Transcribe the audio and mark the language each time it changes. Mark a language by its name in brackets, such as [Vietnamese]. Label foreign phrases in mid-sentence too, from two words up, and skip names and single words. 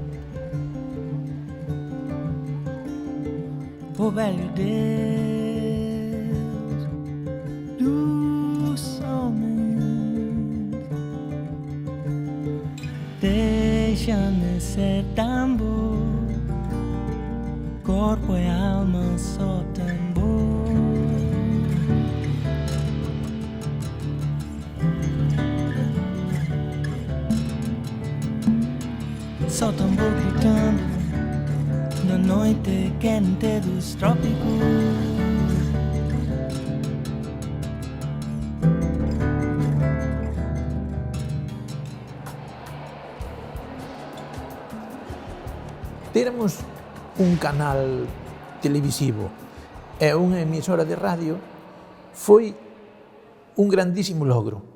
[Portuguese] O velho Deus dos homens, deixa-me ser tambor, corpo e alma só tambor. Só tambor gritando na noite quente dos trópicos. [Galician] Termos un canal televisivo e unha emisora de radio foi un grandísimo logro.